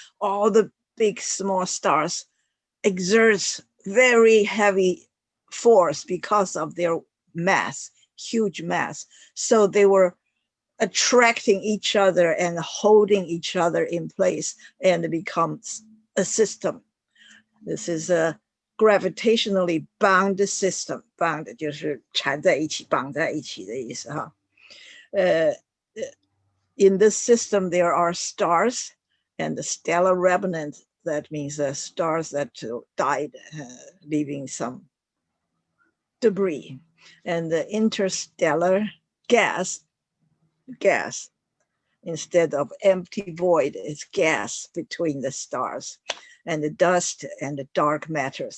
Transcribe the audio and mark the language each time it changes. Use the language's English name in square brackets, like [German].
[English] All the big small stars exerts very heavy force because of their mass, huge mass. So they were attracting each other and holding each other in place, and it becomes a system. This is a gravitationally bound system. [Chinese] Bound 就是缠在一起、绑在一起的意思哈。 [English] In this system, there are stars and the stellar remnant. That means stars that died, leaving some debris, and the interstellar gas instead of empty void is gas between the stars, and the dust and the dark matters.